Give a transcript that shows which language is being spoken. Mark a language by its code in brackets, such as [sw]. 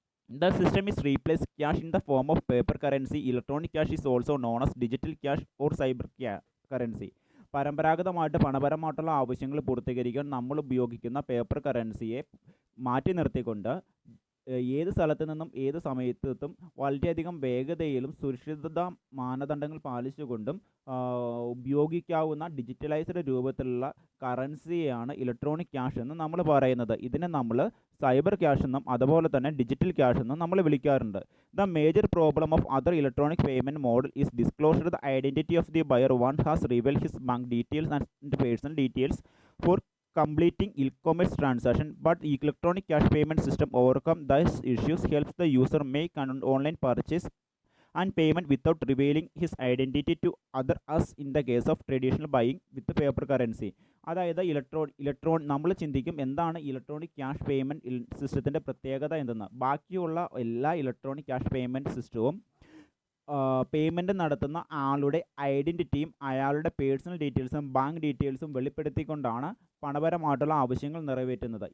[en] The system is replaced cash in the form of paper currency. Electronic cash is also known as digital cash or cyber currency. [ml] പരമ്പരാഗതമായിട്ട് പണപരമായിട്ടുള്ള ആവശ്യങ്ങൾ പൂർത്തീകരിക്കാൻ നമ്മൾ ഉപയോഗിക്കുന്ന paper കറൻസിയെ മാറ്റി നിർത്തിക്കൊണ്ട് ഏത് സ്ഥലത്തു നിന്നും ഏത് സമയത്തും വളരെയധികം വേഗതയിലും സുരക്ഷിതതാ മാനദണ്ഡങ്ങൾ പാലിച്ചുകൊണ്ടും ഉപയോഗിക്കാവുന്ന ഡിജിറ്റലൈസ്ഡ് രൂപത്തിലുള്ള കറൻസിയാണ് ഇലക്ട്രോണിക് ക്യാഷ് എന്ന് നമ്മൾ പറയുന്നത്. ഇതിനെ നമ്മൾ സൈബർ ക്യാഷ് എന്നും അതുപോലെ തന്നെ ഡിജിറ്റൽ ക്യാഷ് എന്നും നമ്മൾ വിളിക്കാറുണ്ട്. [en] The major problem of other electronic payment model is disclosed the identity of the buyer one has reveal his bank details and personal details for completing e-commerce transaction, but electronic cash payment system overcome these issues, helps the user make an online purchase and payment without revealing his identity to other as in the case of traditional buying with paper currency. [ml] അതായത് നമ്മൾ ചിന്തിക്കും എന്താണ് electronic cash payment സിസ്റ്റത്തിൻ്റെ പ്രത്യേകത എന്തെന്ന്. ബാക്കിയുള്ള എല്ലാ electronic cash payment സിസ്റ്റവും പേയ്മെൻറ്റ് നടത്തുന്ന ആളുടെ ഐഡൻറ്റിറ്റിയും അയാളുടെ പേഴ്സണൽ ഡീറ്റെയിൽസും ബാങ്ക് ഡീറ്റെയിൽസും വെളിപ്പെടുത്തിക്കൊണ്ടാണ് പണപരമായിട്ടുള്ള ആവശ്യങ്ങൾ നിറവേറ്റുന്നത്.